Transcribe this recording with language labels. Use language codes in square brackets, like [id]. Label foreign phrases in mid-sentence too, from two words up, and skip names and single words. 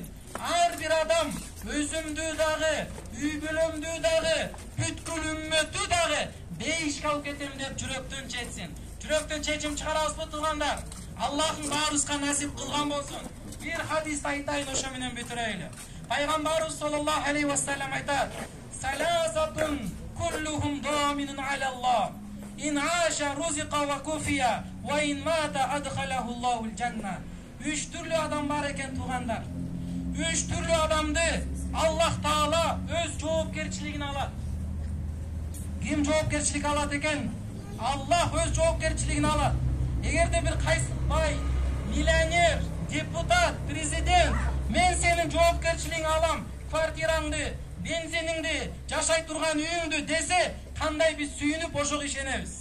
[ky] Ар бир адам өзүмдү дагы, үй бүлөмдү дагы, бүткүл үммөттү дагы бейишке алып кетем деп жүрөктөн чечсин. Жүрөктөн чечим чыгарабызбы туугандар? Аллахым баарыбызга насип кылган болсун. Бир хадис айтайын, ошо менен бүтүрөйлү. Пайгамбарыбыз [ar] صلى الله عليه وسلم [ky] айтат: [ar] "ثلاثة كلهم ضامن على الله. إن عاش رزق وكفي وإن مات أدخله الله الجنة." [ky] Үч түрлүү адам бар экен туугандар. Үч түрлүү адамды Аллах Таала өз жоопкерчилигине алат. Ким жоопкерчилик алат экен? Аллах өз жоопкерчилигине алат. Эгерде бир кайсы бай, миллионер, депутат, президент, мен сенин жоопкерчилигиңи алам, квартираңды, бензиниңди, жашай турган үйүңдү десе, кандай биз сүйүнүп ошого ишенебиз.